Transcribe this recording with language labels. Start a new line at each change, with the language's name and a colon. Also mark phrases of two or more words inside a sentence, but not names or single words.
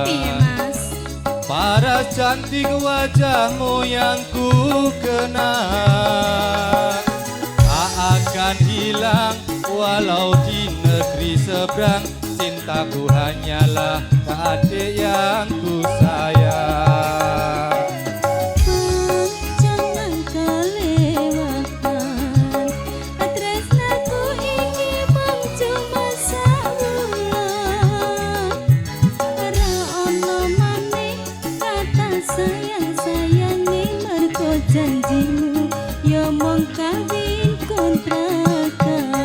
Javanese: Piye Mas?
Indonesian: paras cantik wajahmu yang ku kenang tak akan hilang walau di negeri seberang. Cintaku hanyalah adik yang ku sayang. Jangan kelewatan,
Javanese: tresnaku iki mung cuma sawulan. Ora ono maneh kata sayang-sayange, mergo janjimu ya mung kawin kontrakan.